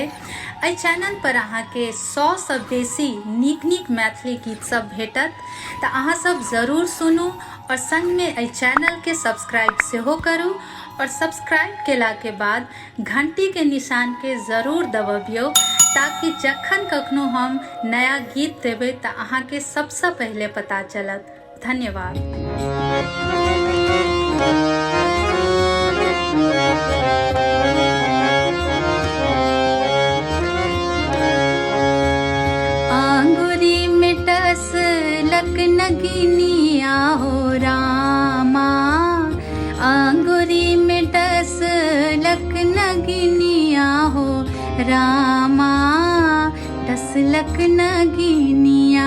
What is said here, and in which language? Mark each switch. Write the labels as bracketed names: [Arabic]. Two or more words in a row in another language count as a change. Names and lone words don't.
[Maithili] एहि चैनल पर अहाँके 100 सँ बेसी नीक नीक मैथिली गीत सब भेटत, तऽ अहाँ सब जरूर सुनू और संग में एहि चैनल के सब्सक्राइब सेहो करू और सब्सक्राइब केला के बाद घंटी के निशान के जरूर दबाबियौ, ताकि जखन कखनो हम नया गीत देबै तऽ अहाँके सबसँ पहले पता चलत। धन्यवाद। आंगुरी में टसलक नगिनिया हो रामा, आंगुरी में टसलक नगिनिया हो रामा, टसलक नगिनिया।